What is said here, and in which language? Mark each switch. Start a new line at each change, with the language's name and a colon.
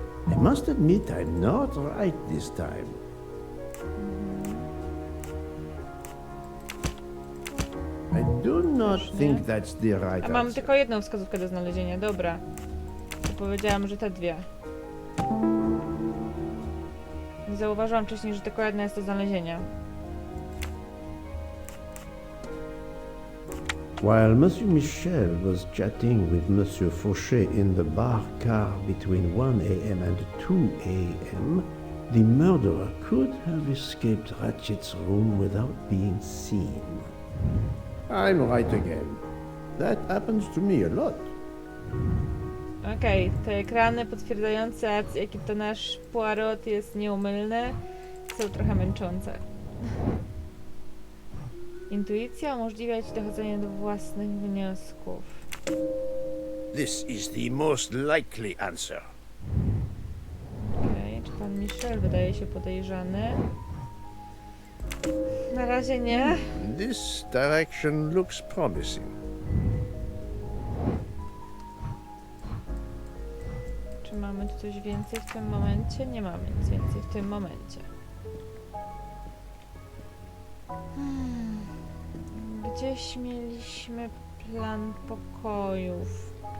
English: I must admit I'm not right this time. I do not think that's the right
Polish: A mam
English: answer.
Polish: tylko jedną wskazówkę do znalezienia, dobra. To powiedziałam, że te dwie. Nie zauważyłam wcześniej, że tylko jedna jest do znalezienia.
English: While Monsieur Michel was chatting with Monsieur Fauchet in the bar car between 1 a.m. and 2 a.m., The murderer could have escaped Ratchet's room without being seen. I'm right again. That happens to me a lot.
Polish: Okej, te ekrany potwierdzające, jaki to nasz Poirot jest nieumylny, są trochę męczące. Intuicja umożliwia ci dochodzenie do własnych wniosków.
English: This is the most likely answer.
Polish: Okej, czy pan Michel wydaje się podejrzany? Na razie nie.
English: This direction looks promising.
Polish: Czy mamy tu coś więcej w tym momencie? Nie mamy nic więcej w tym momencie. Gdzieś mieliśmy plan pokojów.